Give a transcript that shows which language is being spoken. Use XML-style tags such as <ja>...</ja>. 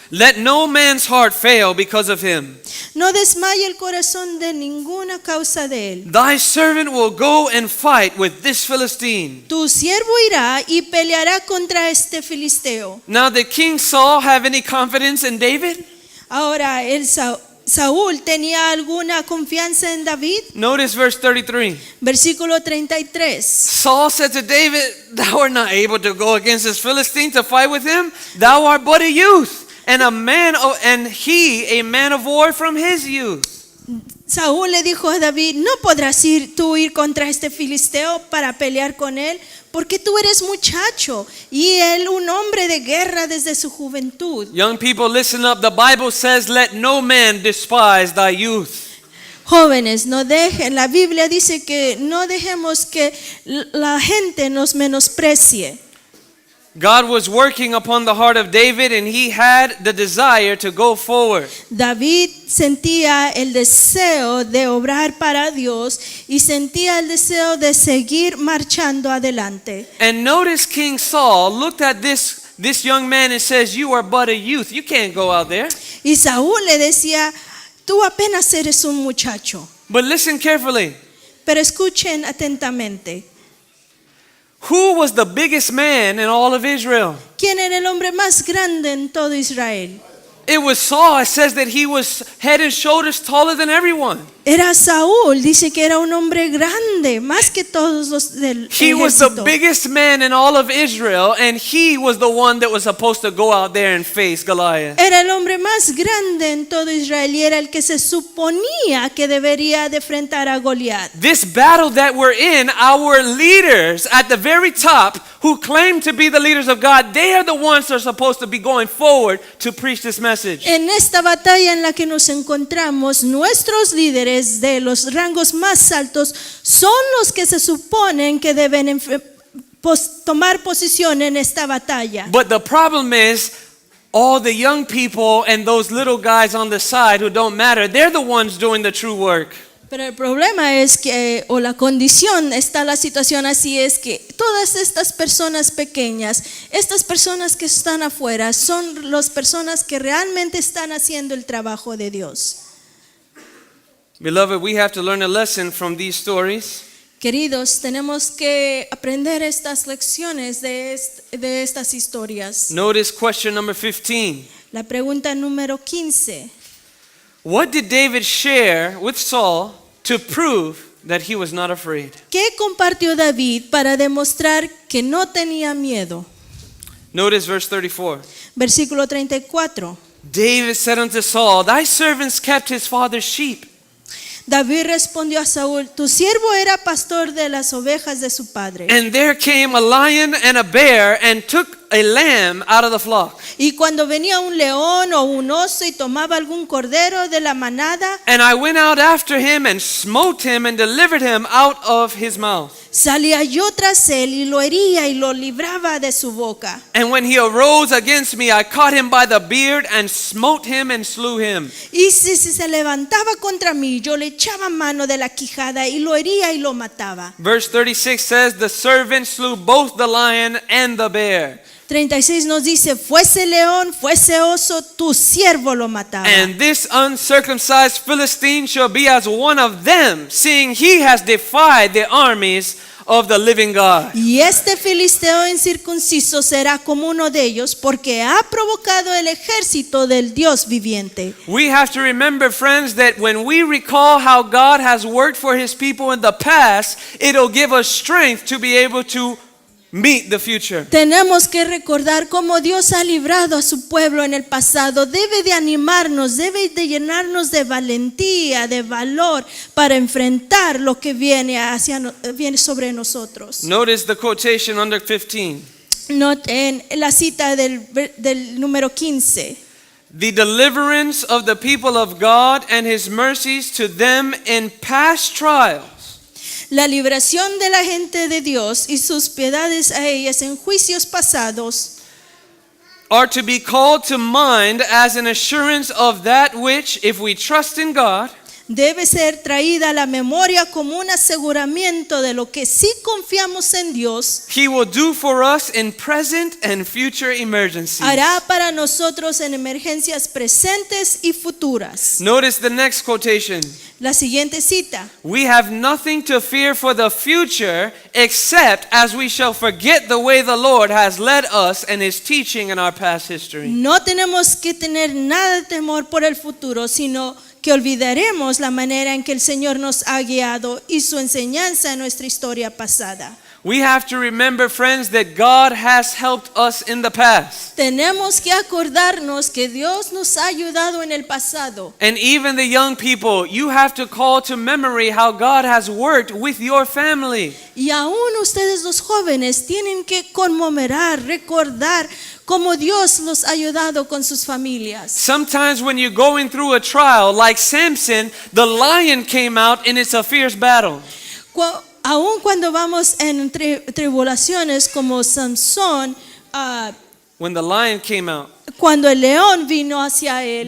<en>let no man's heart fail because of him.</en> <es>no desmaye el corazón de ninguna causa de él.</es> <en>Thy servant will go and fight with this Philistine.</en> <es>Tu siervo irá y peleará contra este filisteo.</es> <en>Now did King Saul have any confidence in David?</en> <es>Ahora, Saúl tenía alguna confianza en David.</es> <en>Notice verse 33.</en> <es>Versículo 33.</es> <en>Saul said to David, thou art not able to go against this Philistine to fight with him. Thou art but a youth, and he a man of war from his youth.</en> <es>Saúl le dijo a David: no podrás ir contra este filisteo para pelear con él, porque tú eres muchacho y él un hombre de guerra desde su juventud.</es> <en>Young people, listen up. The Bible says, let no man despise thy youth.</en> <es>Jóvenes, la Biblia dice que no dejemos que la gente nos menosprecie.</es> <en>God was working upon the heart of David, and he had the desire to go forward.</en> <es>David sentía el deseo de obrar para Dios y sentía el deseo de seguir marchando adelante.</es> <en>And notice King Saul looked at this young man and says, you are but a youth. You can't go out there.</en> <es>Y Saúl le decía: tú apenas eres un muchacho.</es> <en>But listen carefully.</en> <es>Pero escuchen atentamente.</es> <en>Who was the biggest man in all of Israel?</en> <es>¿Quién era el hombre más grande en todo Israel?</es> <en>It was Saul. It says that he was head and shoulders taller than everyone.</en> <es>Era Saúl, dice que era un hombre grande, más que todos los del</es> <en>He was the</en> <es>ejército.</es> <en>biggest man in all of Israel, and he was the one that was supposed to go out there and face Goliath.</en> <es>Era el hombre más grande en todo Israel y era el que se suponía que debería de enfrentar a Goliat.</es> <en>This battle that we're in, our leaders at the very top who claim to be the leaders of God, they are the ones that are supposed to be going forward to preach this message.</en> <es>En esta batalla en la que nos encontramos, nuestros líderes de los rangos más altos son los que se suponen que deben tomar posición en esta batalla.</es> <en>But the problem is, all the young people and those little guys on the side who don't matter, they're the ones doing the true work.</en> <es>Pero el problema es que, o la condición, está la situación así, es que todas estas personas pequeñas, estas personas que están afuera, son las personas que realmente están haciendo el trabajo de Dios.</es> <en>Beloved, we have to learn a lesson from these stories.</en> <es>Queridos, tenemos que aprender estas lecciones de estas historias.</es> <en>Notice question number 15.</en> <es>La pregunta número 15.</es> <en>What did David share with Saul to prove that he was not afraid?</en> <es>¿Qué compartió David para demostrar que no tenía miedo?</es> <en>Notice verse 34.</en> <es>Versículo 34.</es> <en>David said unto Saul, thy servants kept his father's sheep.</en> <es>David respondió a Saúl: tu siervo era pastor de las ovejas de su padre.</es> <en>And there came a lion and a bear and took a lamb out of the flock.</en> <es>Y cuando venía un león o un oso y tomaba algún cordero de la manada,</es> <en>And I went out after him and smote him and delivered him out of his mouth.</en> <es>salía yo tras él y lo hería y lo libraba de su boca.</es> <en>And when he arose against me, I caught him by the beard and smote him and slew him.</en> <es>Y si se levantaba contra mí, yo le echaba mano de la quijada y lo hería y lo mataba.</es> <en>Verse 36 says, the servant slew both the lion and the bear.</en> <es>36 nos dice, fuese león, fuese oso, tu siervo lo mataba.</es> <en>And this uncircumcised Philistine shall be as one of them, seeing he has defied the armies of the living God.</en> <es>Y este filisteo incircunciso será como uno de ellos, porque ha provocado el ejército del Dios viviente.</es> <en>We have to remember, friends, that when we recall how God has worked for his people in the past, it'll give us strength to be able to meet the future.</en> <es>Tenemos que recordar cómo Dios ha librado a su pueblo en el pasado. Debe de animarnos, debe de llenarnos de valentía, de valor para enfrentar lo que viene sobre nosotros.</es> <en>Notice the quotation under 15.</en> <es>Noten la cita del número 15.</es> <en>The deliverance of the people of God and his mercies to them in past trials.</en> <es>La liberación de la gente de Dios y sus piedades a ellas en juicios pasados</es> <en>are to be called to mind as an assurance of that which, if we trust in God,</en> <es>debe ser traída a la memoria como un aseguramiento de lo que si confiamos en Dios,</es> <en>he will do for us in present and future emergencies.</en> <es>hará para nosotros en emergencias presentes y futuras.</es> <en>Notice the next quotation.</en> <es>La siguiente cita.</es> <en>We have nothing to fear for the future except as we shall forget the way the Lord has led us and his teaching in our past history.</en> <es>No tenemos que tener nada de temor por el futuro, sino que olvidaremos la manera en que el Señor nos ha guiado y su enseñanza en nuestra historia pasada.</es> <en>We have to remember, friends, that God has helped us in the past.</en> <es>Tenemos que acordarnos que Dios nos ha ayudado en el pasado.</es> <en>And even the young people, you have to call to memory how God has worked with your family.</en> <es>Y aún ustedes los jóvenes tienen que conmemorar, recordar cómo Dios los ha ayudado con sus familias.</es> <en>Sometimes when you're going through a trial, like Samson, the lion came out and it's a fierce battle.</en> <es>Aún cuando vamos en tribulaciones como Sansón,</es> <en>When the lion came out,</en> <es>cuando el león vino hacia él,</es>